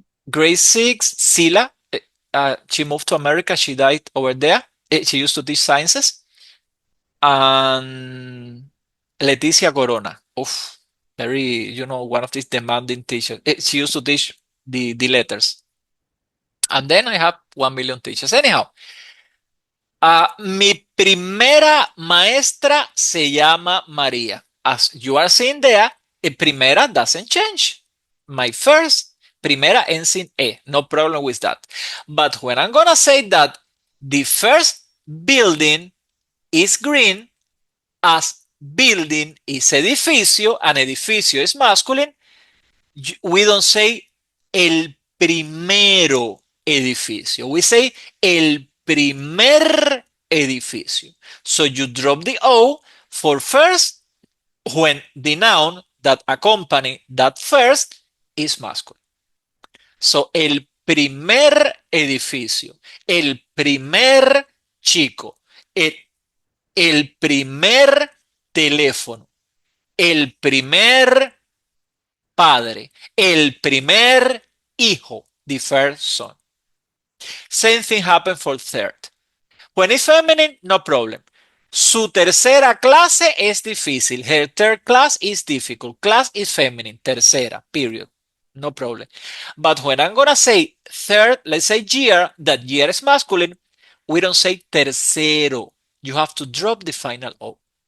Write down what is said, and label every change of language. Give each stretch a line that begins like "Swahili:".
English: Grade 6, Sila. She moved to America. She died over there. She used to teach sciences. And Leticia Corona. Oof, very, one of these demanding teachers. She used to teach the letters. And then I have 1 million teachers. Anyhow,
Spanish: mi primera maestra se llama María.
English: As you are seeing there, primera doesn't change. My first, primera ends in E. No problem with that. But when I'm going to say that the first building is green, as building is edificio, and edificio is masculine, we don't say
Spanish: el primero edificio.
English: We say
Spanish: el primer edificio.
English: So you drop the O for first when the noun that accompany that first is masculine. So
Spanish: el primer edificio, el primer chico, el primer teléfono, el primer padre, el primer hijo,
English: the first son. Same thing happened for third. When it's feminine, no problem.
Spanish: Su tercera clase es difícil.
English: Her third class is difficult. Class is feminine. Tercera, period. No problem. But when I'm going to say third, let's say year, that year is masculine, we don't say tercero. You have to drop the final O.